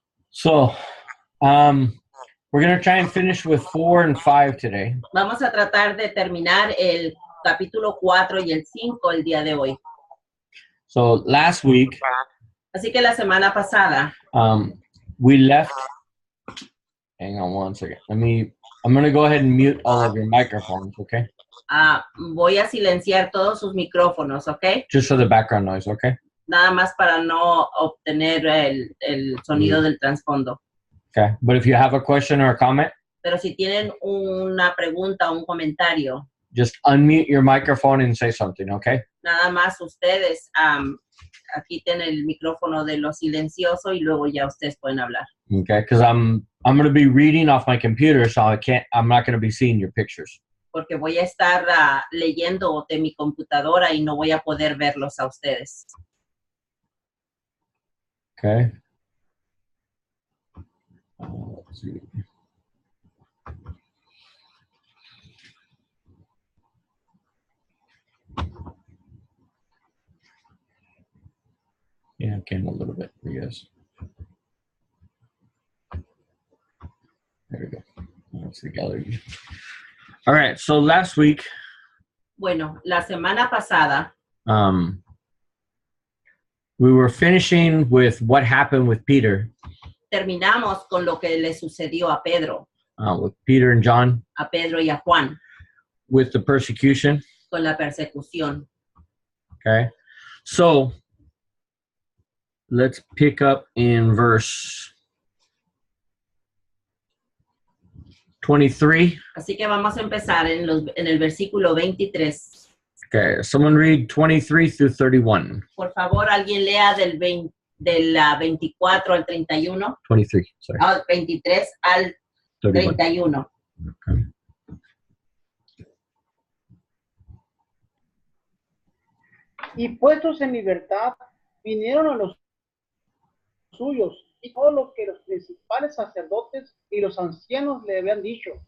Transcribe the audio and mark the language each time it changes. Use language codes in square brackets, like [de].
[en] So, we're going to try and finish with 4 and 5 today. [es] Vamos a tratar de terminar el capítulo 4 y el 5 el día de hoy. [en] So, last week, [es] Así que la semana pasada, [en] we left. Hang on one second. I'm going to go ahead and mute all of your microphones, okay? [es] voy a silenciar todos sus micrófonos, ¿ok? [en] Just for the background noise, okay? [es] Nada más para no obtener el sonido del trasfondo. [en] Okay. But if you have a question or a comment, [es] Pero si tienen una pregunta o un comentario, [en] just unmute your microphone and say something, okay? [es] nada más ustedes quiten el micrófono de lo silencioso y luego ya ustedes pueden hablar. [en] Okay, because I'm going to be reading off my computer, so I'm not going to be seeing your pictures. [es] Porque voy a estar leyendo de mi computadora y no voy a poder verlos a ustedes. [en] Okay. Let's see. Yeah, it came a little bit, I guess. There we go. That's the gallery. All right, so last week, [es] Bueno, la semana pasada [en] we were finishing with what happened with Peter, [es] terminamos con lo que le sucedió a Pedro, [en] with Peter and John, [es] a Pedro y a Juan, [en] with the persecution. [es] con la persecución. [en] Okay, so let's pick up in verse 23. [es] Así que vamos a empezar en el versículo 23. [en] Okay, someone read 23 through 31. [es] Por favor, alguien lea del 24 al 31. [en] 23, sorry. [es] 23 al 31. [en] Okay. [es] Y puestos en libertad, vinieron a los suyos, y todo lo que los principales sacerdotes y los ancianos le habían dicho.